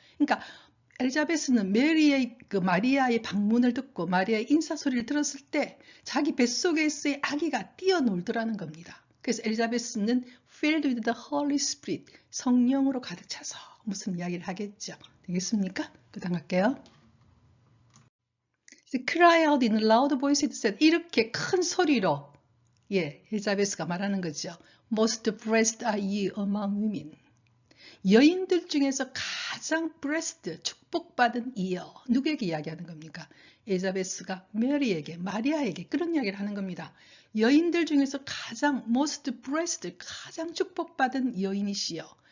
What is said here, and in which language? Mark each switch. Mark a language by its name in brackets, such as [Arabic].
[Korean] 그러니까 엘리자베스는 메리의 그 마리아의 방문을 듣고 마리아의 인사 소리를 들었을 때 자기 뱃속에서의 아기가 뛰어놀더라는 겁니다. 그래서 엘리자베스는 [English] filled with the Holy Spirit, [Korean] 성령으로 가득 차서 무슨 이야기를 하겠죠. 되겠습니까? 그 다음 갈게요. [English] Cry out in a loud voice, it said, [Korean] 이렇게 큰 소리로, 엘리자베스가 말하는 거죠. [English] Most blessed are you among women. [Korean] 여인들 중에서 가장 blessed, 축복받은 이여. 누구에게 이야기하는 겁니까? 엘리자베스가 메리에게, 마리아에게 그런 이야기를 하는 겁니다. 여인들 중에서 가장 most blessed, 가장 축복받은 여인이시여.